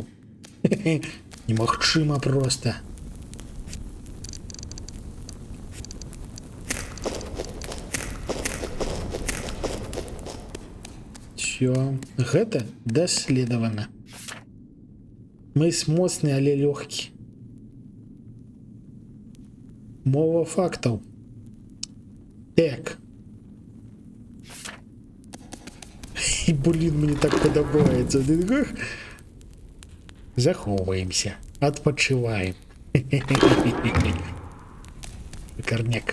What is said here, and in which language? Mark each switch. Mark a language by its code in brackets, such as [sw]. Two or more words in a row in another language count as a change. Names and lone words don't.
[be] Немагчыма проста. Гэта даследавана. Мыс моцны, але лёгкі. Мова фактаў. Так. [uk] І, блін, мені так подобається. Заховуємося. Відпочиваємо. Корняк.